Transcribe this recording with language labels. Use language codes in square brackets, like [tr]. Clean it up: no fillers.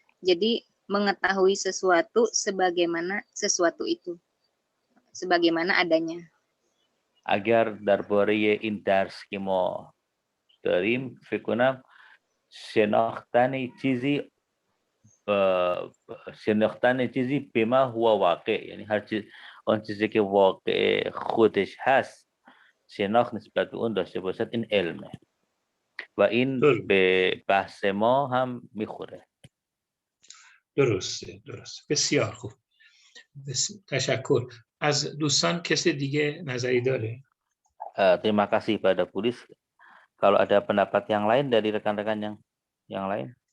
[id] Jadi mengetahui sesuatu sebagaimana sesuatu itu, sebagaimana adanya. [fa] اگر درباره این درس که ما داریم فکر کنم شناختن چیزی به ما هو واقع، یعنی هر چیز آن چیزی که واقع خودش هست شناخت نسبت به اون داشته باشد، این علمه و این به بحث ما هم میخوره. درسته، بسیار خوب. تشکر. از دوستان کسی دیگه نظری داره؟ [id] Terima kasih pada Pulis. Kalau ada pendapat yang lain dari rekan-rekan yang lain.